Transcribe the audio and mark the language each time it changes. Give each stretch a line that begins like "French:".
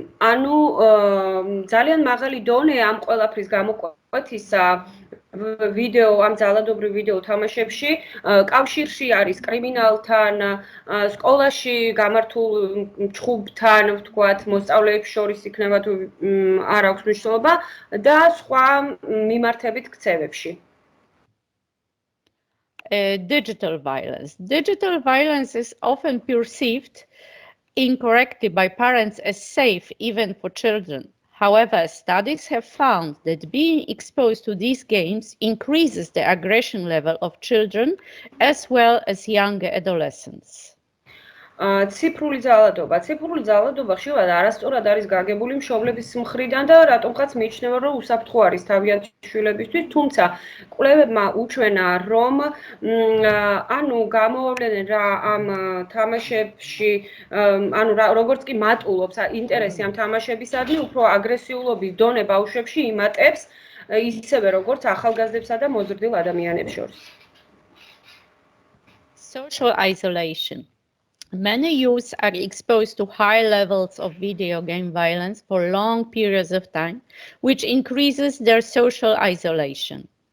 Georgian: ანუ ძალიან მაღალი დონე ამ ყველაფრის გამოკვეთისა ვიდეო ამ ძალადობრივ ვიდეო თამაშებში კავშირში არის კრიმინალთან, სკოლაში გამართულ ჩხუბთან, ვთქვათ, მოსწავლეებს შორის იქნება თუ არ აქვს მნიშვნელობა და სხვა მიმართებით ქცევებში.
English: Digital violence. Digital violence is often perceived incorrectly by parents as safe even for children. However, studies have found that being exposed to these games increases the aggression level of children as well as younger adolescents.
Georgian: ციფრული ძალადობა ხშირად არასწორად არის გაგებული მშობლების მხრიდან და რატომღაც მიიჩნევა, რომ უსაფრთხო არის თავიანთი შვილებისთვის, თუმცა კვლევებმა უჩვენა, რომ ანუ გამოავლენენ რა ამ თამაშებში, ანუ როგორც კი მატულობს ინტერესი ამ თამაშებისადმი, უფრო აგრესიულობის დონე ბავშვებში იმატებს, ისევე როგორც ახალგაზრდებსა და მოზრდილ ადამიანებს შორის.
English: Social isolation. Many youths are exposed to high levels of video game violence for long periods of time, which increases their social isolation.